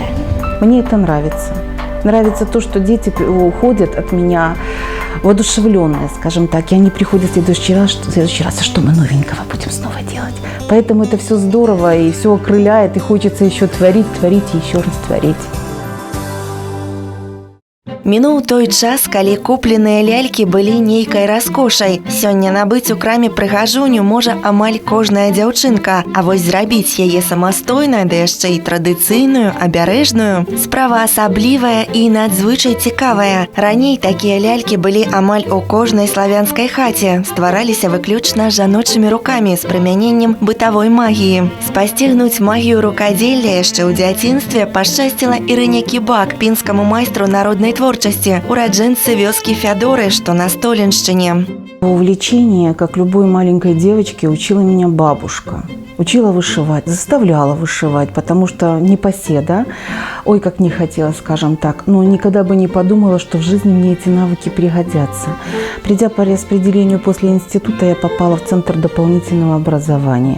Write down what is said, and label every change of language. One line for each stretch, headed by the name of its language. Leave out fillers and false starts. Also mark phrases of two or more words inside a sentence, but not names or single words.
Russian: Мне это нравится. Нравится то, что дети уходят от меня воодушевленные, скажем так, и они приходят в следующий раз, а что мы новенького будем снова делать. Поэтому это все здорово и все окрыляет, и хочется еще творить и еще раз творить.
Belarusian: Мінуў той час, калі купленыя лялькі былі нейкай раскошай. Сёння набыць у краме прыгажуню можа амаль кожная дзяўчынка, а вось зрабіць яе самастойна, да яшчэ і традыцыйную, абярэжную, справа асаблівая і надзвычай цікавая. Раней такія лялькі былі амаль у кожнай славянскай хаце, ствараліся выключна жаночымі рукамі з прымяненнем бытавой магіі. Спасцігнуць магію рукадзелля яшчэ ў дзяцінстве пашчасціла Ірыне Кібак, пінскаму майстру народнай творчасці, ураджэнцы вёскі Фядоры, што на Столеншчыне.
Russian: Увлечение, как любой маленькой девочки, учила меня бабушка. Учила вышивать, заставляла вышивать, потому что непоседа, ой, как не хотела, скажем так, но никогда бы не подумала, что в жизни мне эти навыки пригодятся. Придя по распределению после института, я попала в Центр дополнительного образования.